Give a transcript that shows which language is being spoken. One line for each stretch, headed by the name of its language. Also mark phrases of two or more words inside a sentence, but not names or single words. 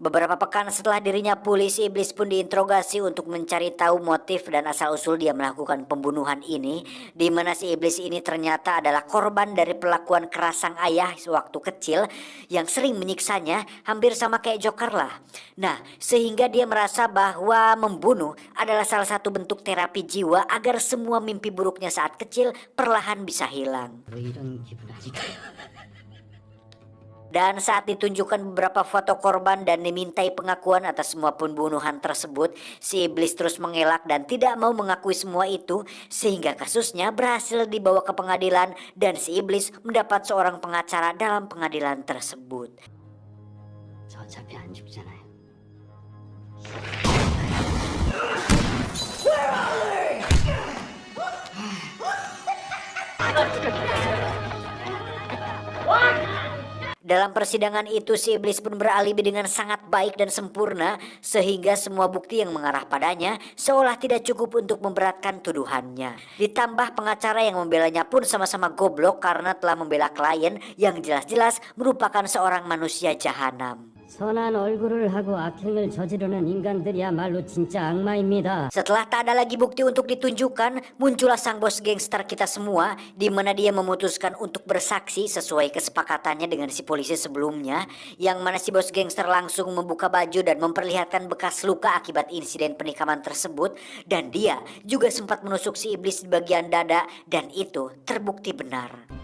Indonesian: Beberapa pekan setelah dirinya pulih, si iblis pun diinterogasi untuk mencari tahu motif dan asal-usul dia melakukan pembunuhan ini, di mana si iblis ini ternyata adalah korban dari pelakuan keras sang ayah sewaktu kecil yang sering menyiksanya, hampir sama kayak Joker lah. Nah, sehingga dia merasa bahwa membunuh adalah salah satu bentuk terapi jiwa agar semua mimpi buruknya saat kecil perlahan bisa hilang.
Korean: 뭐 이런 기분 아직
Indonesian: Dan saat ditunjukkan beberapa foto korban dan dimintai pengakuan atas semua pembunuhan tersebut, si iblis terus mengelak dan tidak mau mengakui semua itu, sehingga kasusnya berhasil dibawa ke pengadilan dan si iblis mendapat seorang pengacara dalam pengadilan tersebut.
Korean: 저 어차피 안 죽잖아요.
Indonesian: Dalam persidangan itu si iblis pun beralibi dengan sangat baik dan sempurna sehingga semua bukti yang mengarah padanya seolah tidak cukup untuk memberatkan tuduhannya. Ditambah pengacara yang membelanya pun sama-sama goblok karena telah membela klien yang jelas-jelas merupakan seorang manusia jahanam.
Korean: 선한 얼굴을 하고 악행을 저지르는 인간들이야말로 진짜 악마입니다.
Indonesian: Setelah tak ada lagi bukti untuk ditunjukkan, muncullah sang bos gangster kita semua, di mana dia memutuskan untuk bersaksi sesuai kesepakatannya dengan si polisi sebelumnya, yang mana si bos gangster langsung membuka baju dan memperlihatkan bekas luka akibat insiden penikaman tersebut, dan dia juga sempat menusuk si iblis di bagian dada, dan itu terbukti benar.